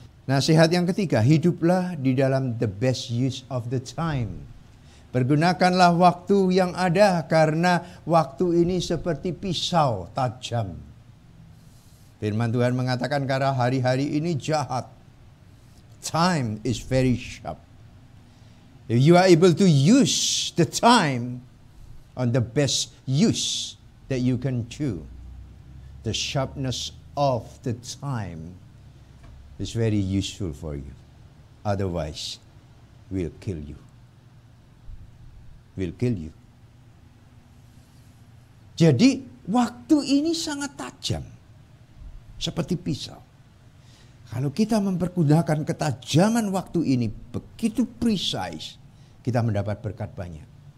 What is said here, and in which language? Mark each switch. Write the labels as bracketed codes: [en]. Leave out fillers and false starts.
[id] Nasihat yang ketiga, hiduplah di dalam [en] the best use of the time. [id] Pergunakanlah waktu yang ada karena waktu ini seperti pisau tajam. Firman Tuhan mengatakan karena hari-hari ini jahat. [en] Time is very sharp. If you are able to use the time on the best use that you can do, the sharpness of the time is very useful for you. Otherwise, will kill you. Will kill you. [id] Jadi, waktu ini sangat tajam. Seperti pisau. Kalau kita mempergunakan ketajaman waktu ini begitu precise, kita mendapat berkat banyak.